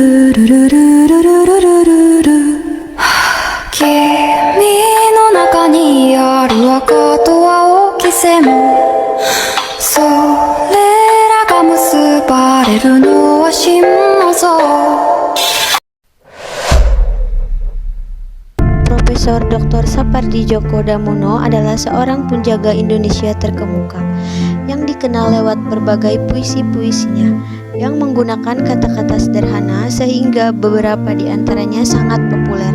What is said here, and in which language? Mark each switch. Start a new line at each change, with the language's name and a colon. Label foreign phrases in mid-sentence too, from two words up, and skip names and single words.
Japanese: の中にある赤と青き線それらが結ばれるのは真謎
Indonesian: Profesor Dr. Sapardi Djoko Damono adalah seorang penjaga Indonesia terkemuka yang dikenal lewat berbagai puisi-puisinya yang menggunakan kata-kata sederhana sehingga beberapa di antaranya sangat populer.